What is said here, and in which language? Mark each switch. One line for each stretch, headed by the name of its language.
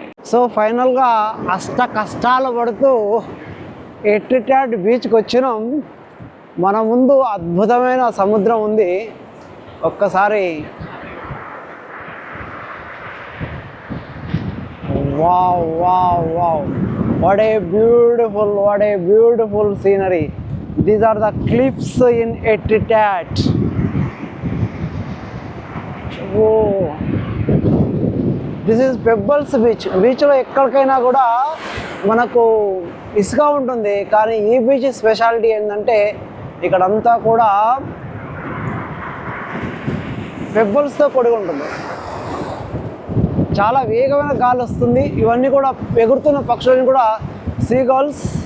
Telugu: So ఫైనల్గా కష్టాలు పడుతూ ఎట్రిటాడ్ బీచ్కి వచ్చినాం. మన ముందు అద్భుతమైన సముద్రం ఉంది. ఒక్కసారి wow wow wow,
English: what a beautiful scenery. These are the cliffs in Etretat. Oh, this is Pebbles Beach.
Telugu: బీచ్లో ఎక్కడికైనా కూడా మనకు ఇసుక ఉంటుంది, కానీ ఈ బీచ్ స్పెషాలిటీ ఏంటంటే ఇక్కడంతా కూడా పెబ్బల్స్తో కూడి ఉంటుంది. చాలా వేగమైన గాలి వస్తుంది. ఇవన్నీ కూడా ఎగురుతున్న పక్షులని కూడా సీగల్స్.